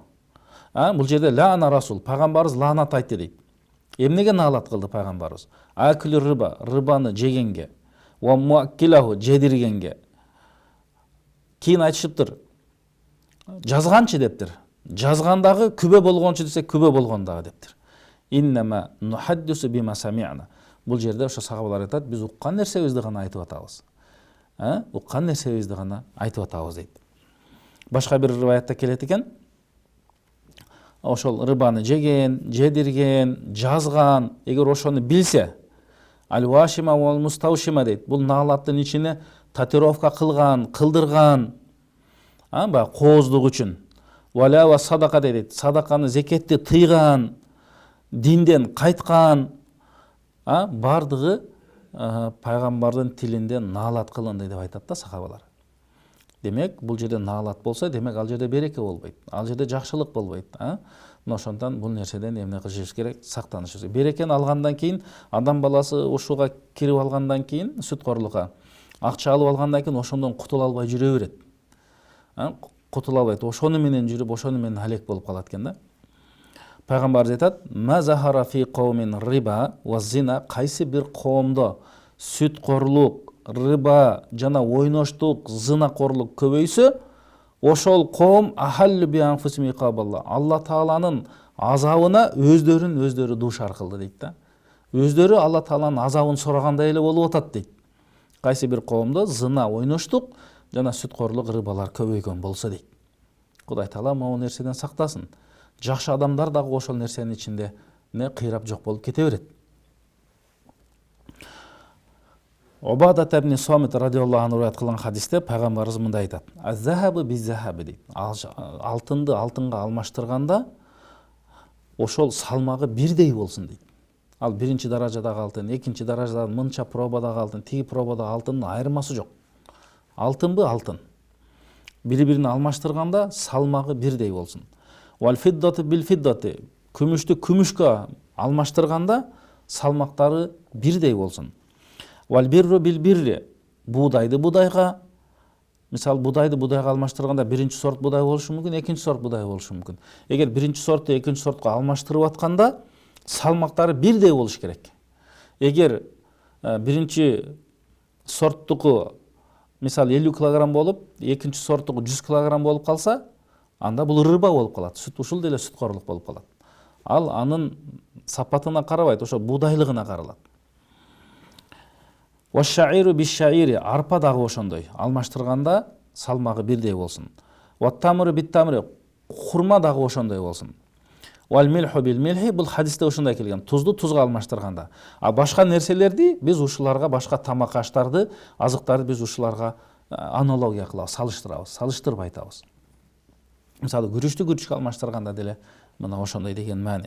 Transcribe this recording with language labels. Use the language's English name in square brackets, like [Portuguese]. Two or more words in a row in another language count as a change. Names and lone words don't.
[Kyrgyz] Бул жерде [Arabic] لعن رسول, [Kyrgyz] пайгамбарыбыз лаанат айтты дейт. Эмнеге наалат кылды пайгамбарыбыз? [Arabic] آكل الربا, [Kyrgyz] рыбаны жегенге, [Arabic] وموكله, [Kyrgyz] жедиргенге. Кийин айтышыптыр: жазганчы дептир. Жазгандагы күбө болгончу десе, күбө болгондагы дептир. [Arabic] إنما نحدث بما سمعنا. [Kyrgyz] Бул жерде ошо сахабалар айтат: "Биз уккан нерсебизди гана айтып атабыз." Уккан нерсебизди гана айтып атабыз дейт. Башка бир риваятта келет экен: ошол рыбаны жеген, жедирген, жазган, эгер ошону билсе, [Arabic] الواشمة والمستوشمة [Kyrgyz] дейт. Бул наалаттын ичине татуировка кылган, кылдырган, баягы кооздук үчүн. [Arabic] ولا و صدقة дейт. [Kyrgyz] Садаканы, зекетти тыйган, динден кайткан, бардыгы пайгамбардын тилинде наалат кылынды деп айтат да сахабалар. Демек, бул жерде наалат болса, демек ал жерде береке болбойт. Ал жерде жакшылык болбойт. Ошондон бул нерседен эмне кылышыбыз керек? Сактанышыбыз. Берекени алгандан кийин, адам баласы ушуга кирип алгандан кийин, сүткорлукка акча алып алгандан кийин ошондон кутула албай жүрө берет. Кутула албайт. Ошону менен жүрүп, ошону менен алек болуп калат экен да. Пайгамбарыбыз айтат: [Arabic] "ما ظهر في قوم ربا وزنا", [Kyrgyz] кайсы бир коомдо сүткорлук, рыба жана ойноштук, зынакорлук көбөйсө, ошол коом [Arabic] أحلوا بأنفسهم عقاب الله, [Kyrgyz] Алла Тааланын азабына өздөрүн дуушар кылды дейт да. Өздөрү Алла Тааланын азабын сурагандай эле болуп атат дейт. Кайсы бир коомдо зына, ойноштук жана сүткорлук, рыбалар көбөйгөн болсо дейт. Кудай Таала могу нерседен сактасын. Жакшы адамдар дагы ошол нерсенин ичинде кыйрап жок болуп кете берет. Убада ибн Самит [Arabic] رضي الله عنه [Kyrgyz] риwayat кылган хадисте пайгамбарыбыз мындай айтат: [Arabic] "الذهب بالذهب" [Kyrgyz] дейт. Алтынды алтынга алмаштырганда ошол салмагы бирдей болсун дейт. Ал биринчи даражадагы алтын, экинчи даражадагы мынча пробадагы алтын, тиги пробадагы алтындын айырмасы жок. Алтынбы алтын. Бири-бирине алмаштырганда салмагы бирдей болсун. [Arabic] والفضة بالفضة, [Kyrgyz] күмүштү күмүшкө алмаштырганда салмактары бирдей болсун. [Arabic] والبر بالبر, [Kyrgyz] буудайды будайга, мисалы будайды будайга алмаштырганда биринчи сорт будай болушу мүмкүн, экинчи сорт будай болушу мүмкүн. Эгер биринчи сортты экинчи сортко алмаштырып атканда салмактары бирдей болуш керек. Эгер биринчи сорттуку мисалы 50 килограмм болуп, экинчи сорттуку 100 килограмм болуп калса, анда бул рыба болуп калат. Ушул деле сүткорлук болуп калат. Ал анын сапатына карабайт, ошо будайлыгына каралат. [Arabic] والشعير بالشعير, [Kyrgyz] арпа дагы ошондой. Алмаштырганда салмагы бирдей болсун. [Arabic] والتمر بالتمر, [Kyrgyz] хурма дагы ошондой болсун. [Arabic] والملح بالملح, [Kyrgyz] бул хадисте ошондой келген. Тузду тузга алмаштырганда. А башка нерселерди биз ушуларга, башка тамак аштарды, азыктарды биз ушуларга аналогия кылабыз, салыштырабыз, салыштырып айтабыз. Мисалы күрүчтү күрүчкө алмаштырганда деле мына ошондой деген маани.